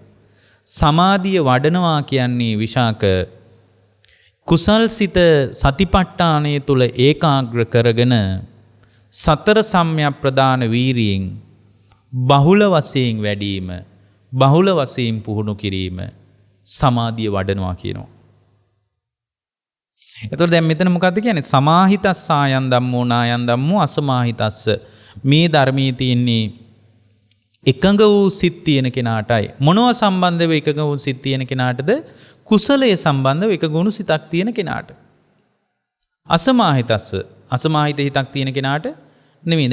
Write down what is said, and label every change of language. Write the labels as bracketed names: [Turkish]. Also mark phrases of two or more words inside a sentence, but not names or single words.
[Sinhala] සමාධිය වඩනවා කියන්නේ විශාක කුසල් සිත සතිපට්ඨානයේ තුල ඒකාග්‍ර කරගෙන සතර සම්‍යක් ප්‍රදාන වීරියෙන් බහුල වශයෙන් වැඩිම බහුල වශයෙන් පුහුණු කිරීම සමාධිය වඩනවා කියනවා. එතකොට දැන් මෙතන මොකද්ද කියන්නේ? [Pali] සමාහිතස් ආයන් ධම්මෝ නායන් ධම්මෝ අසමාහිතස්ස [Sinhala] මේ ධර්මයේ තියෙන්නේ එකඟ වූ සිත් තියෙන කෙනාටයි. මොනව සම්බන්ධව එකඟ වූ සිත් තියෙන කෙනාටද? කුසලයේ සම්බන්ධව එකඟ වුණු සිතක් තියෙන කෙනාට. අසමාහිතස්ස අසමාහිත හිතක් තියෙන කෙනාට නෙමෙයි.